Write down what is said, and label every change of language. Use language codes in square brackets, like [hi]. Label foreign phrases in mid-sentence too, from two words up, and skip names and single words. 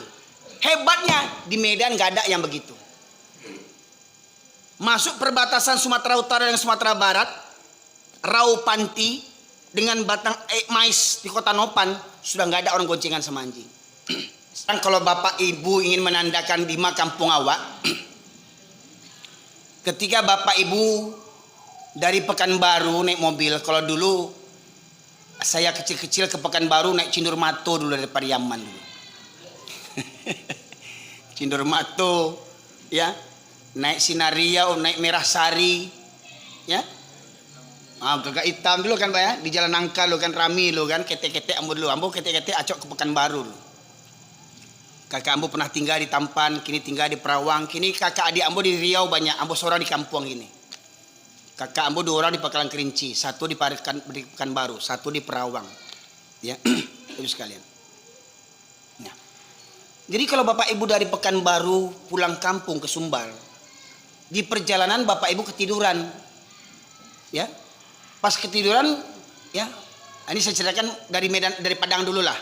[id] Hebatnya di Medan gak ada yang begitu. Masuk perbatasan Sumatera Utara dan Sumatera Barat, Raupanti dengan batang mais di Kota Nopan, sudah gak ada orang goncengan sama anjing. Sekarang kalau bapak ibu ingin menandakan di kampung awak, ketika bapak ibu dari Pekanbaru naik mobil, kalau dulu saya kecil-kecil ke Pekanbaru naik Cindurmato dulu dari Pariaman dulu. Cindurmato, ya, naik Sinaria, naik Merah Sari, ya. [min] Gagak hitam dulu kan Pak ya, di Jalan Nangka lo kan rami lo kan, ketek-ketek ambo dulu, ambo ketek-ketek acok ke Pekanbaru lo. [id] Kakak ambo pernah tinggal di Tampan, kini tinggal di Perawang, kini kakak adik ambo di Riau banyak, ambo seorang di kampung ini. Kakak ambo 2 orang di Pakalan Kerinci, 1 di Pekanbaru, 1 di Perawang. Ya, itu sekalian. Nah. Jadi kalau bapak ibu dari Pekanbaru pulang kampung ke Sumbar, di perjalanan bapak ibu ketiduran, ya. Pas ketiduran, ya. Ini saya ceritakan dari Medan, dari Padang dulu lah.